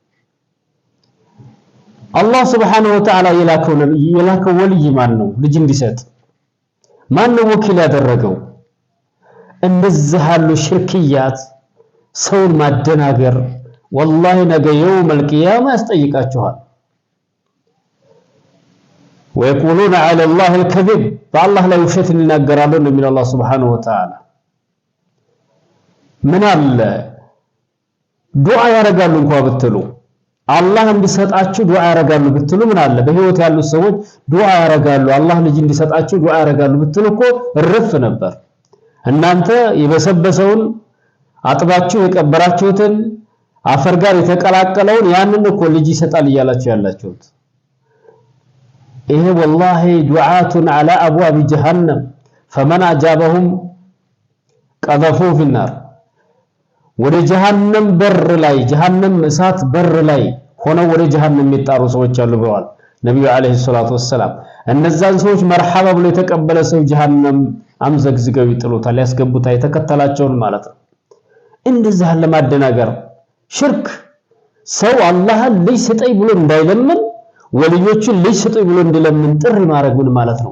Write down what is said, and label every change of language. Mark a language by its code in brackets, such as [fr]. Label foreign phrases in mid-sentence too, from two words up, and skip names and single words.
[am] አላህ [ar] سبحانه وتعالى [am] የላከው ወልይ ማን ነው? ልጅ እንዲሰጥ ማን ነው ወኪል ያደረገው? እንደዚህ ያሉ ሽርክያት ሰውን ማደናገር ወላሂ ነገ [ar] يوم القيامة [am] ያስጠይቃቸዋል። [ar] ويقولون على الله الكذب فالله لا يشهد [am] ይናገራሉ እንደሚል አላህ [ar] سبحانه وتعالى [am] ምን አለ ዱዓ ያረጋሉ እንኳን ብትሉ አላህ እንዲሰጣችሁ ዱዓ ያረጋሉ ብትሉ ምን አለ በህይወት ያሉ ሰዎች ዱዓ ያረጋሉ አላህ ልጅ እንዲሰጣችሁ ዱዓ ያረጋሉ ብትሉ እኮ እርፍ ነበር። እናንተ የበሰበሰውን አጥባችሁ የቀበራችሁትን አፈር ጋር የተቀላቀለውን ያንን እኮ ልጅ ይሰጣል እያላችሁ ያላችሁት [ar] ይሄ والله دعاة على أبواب جهنم فمن أجابهم قذفوا في النار [am] ወደ ጀሃነም በር ላይ ጀሃነም እሳት በር ላይ ሆነው ወደ ጀሃነም የሚጣሩ ሰዎች አሉ ብለዋል ነብዩ [ar] عليه الصلاة وسلم። [am] እነዛን ሰዎች መርሐባ ብሎ የተቀበለ ሰው ጀሃነም አምዘግዝገው ይጥሉታል፣ ያስገቡታል የተከተላቸውን ማለት ነው። እንደዚህ ያለ ማደናገር ሽርክ ሰው አላህን ልጅ ስጠኝ ብሎ እንዳይለምን ወልዮችን ልጅ ስጠኝ ብሎ እንዲለምን ጥሪ ማድረግ ምን ማለት ነው?